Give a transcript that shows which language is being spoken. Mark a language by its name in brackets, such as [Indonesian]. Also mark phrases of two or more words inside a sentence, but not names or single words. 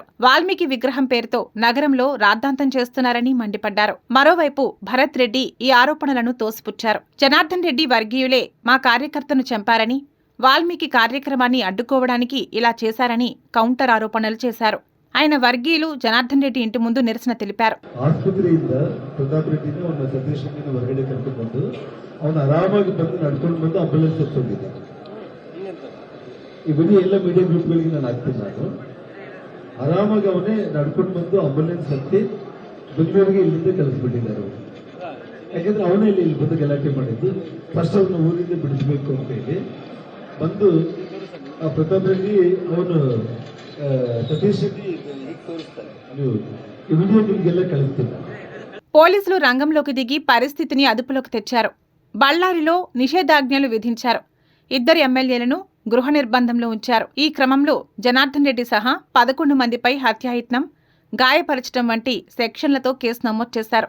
[Telugu] వాల్మీకి విగ్రహం పేరుతో నగరంలో రాద్ధాంతం చేస్తున్నారని మండిపడ్డారు. మరోవైపు భరత్ రెడ్డి ఈ ఆరోపణలను తోసిపుచ్చారు. జనార్దన్ రెడ్డి వర్గీయులే మా కార్యకర్తను చంపారని, వాల్మీకి కార్యక్రమాన్ని అడ్డుకోవడానికి ఇలా చేశారని కౌంటర్ ఆరోపణలు చేశారు. ఆయన వర్గీయులు జనార్దన్ రెడ్డి ఇంటి ముందు నిరసన తెలిపారు. [Kannada] ಅವನು ಆರಾಮಾಗಿ ಬಂದು ನಡ್ಕೊಂಡು ಬಂದು ಅಂಬುಲೆನ್ಸ್ ಹತ್ತೋಗಿದೆ. ಇವನ್ನೇ ಎಲ್ಲ ಮೀಡಿಯಾ ಗ್ರೂಪ್ಗಳಿಗೆ ನಾನು ಹಾಕ್ತೀನಿ. ನಾನು ಆರಾಮಾಗಿ ಅವನೇ ನಡ್ಕೊಂಡು ಬಂದು ಅಂಬುಲೆನ್ಸ್ ಹತ್ತಿ ಬೆಂಗಳೂರಿಗೆ ಇಲ್ಲಿಂದ ಕಳಿಸ್ಬಿಟ್ಟಿದ್ದಾರೆ. ಯಾಕಂದ್ರೆ ಅವನೇ ಇಲ್ಲಿ ಬಂದು ಗಲಾಟೆ ಮಾಡಿದ್ದು. ಫಸ್ಟ್ ಅವನ್ನ ಊರಿಂದ ಬಿಡಿಸಬೇಕು ಅಂತ ಹೇಳಿ ಬಂದು ಪ್ರತಾಪ್ ರೆಡ್ಡಿ ಅವನು ಸತೀಶ್ ರೆಡ್ಡಿ ಈ ವಿಡಿಯೋ ನಿಮ್ಗೆಲ್ಲ ಕಳಿಸ್ತೀನಿ. [Telugu] పోలీసులు రంగంలోకి దిగి పరిస్థితిని అదుపులోకి తెచ్చారు. బళ్ళారిలో నిషేధాజ్ఞలు విధించారు. ఇద్దరు ఎమ్మెల్యేలను గృహ నిర్బంధంలో ఉంచారు. ఈ క్రమంలో జనార్దన్ రెడ్డి సహా 11 మందిపై హత్యాయత్నం, గాయపరచడం వంటి సెక్షన్లతో కేసు నమోదు చేశారు.